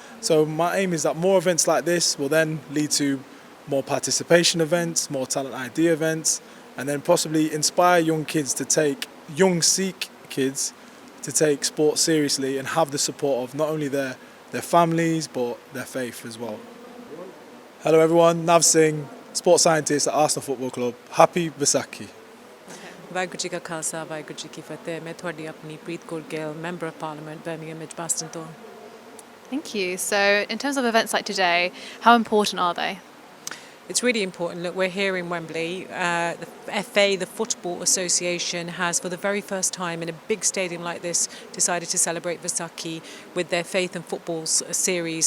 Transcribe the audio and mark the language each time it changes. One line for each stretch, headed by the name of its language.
English: So my aim is that more events like this will then lead to more participation events, more talent ID events, and then possibly inspire young Sikh kids to take sport seriously and have the support of not only their families but their faith as well. Hello everyone, Nav Singh, sports scientist at Arsenal Football Club. Happy Vaisakhi.
Punjabi: Waheguru ji ਕਾ ਖਾਲਸਾ ਵਾਹਿਗੁਰੂ ਜੀ ਕੀ ਫਤਿਹ ਮੈਂ ਤੁਹਾਡੀ ਆਪਣੀ ਪ੍ਰੀਤਕੌਰ Gill member of parliament Birmingham ਵਿੱਚ ਬਸਟਨ ਤੋਂ
English: Thank you. So in terms of events like today, how important are they? It's really important. Look, we're here in Wembley. The FA, the Football Association, has for the very first time in a big stadium like this decided to celebrate Vaisakhi with their Faith and Football series.